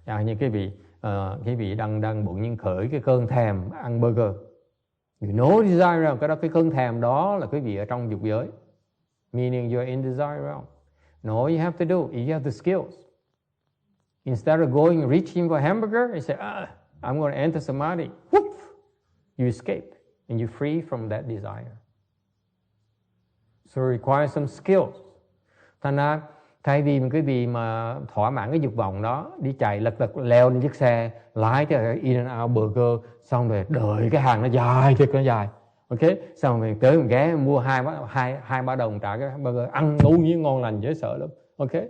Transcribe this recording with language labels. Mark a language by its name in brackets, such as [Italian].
[Vietnamese] Như quý vị đang bụng nhưng khởi cái cơn thèm ăn burger. [English] You know desire realm, [Vietnamese] cái cơn thèm đó là quý vị ở trong dục giới, [English] meaning you're in desire realm. And all you have to do, you have the skills. Instead of going reaching for a hamburger, you say, I'm going to enter samadhi. Whoop! You escape and you're free from that desire. So it requires some skills. [Vietnamese] Thành ra thay vì quý vị mà thỏa mãn cái dục vọng đó, đi chạy lật đật leo lên chiếc xe, lái cái in and out burger, xong rồi đợi cái hàng nó dài thiệt nó dài, ok, xong rồi tới mình ghé mua hai ba đồng trả cái burger, ăn ngu như ngon lành dễ sợ lắm, ok.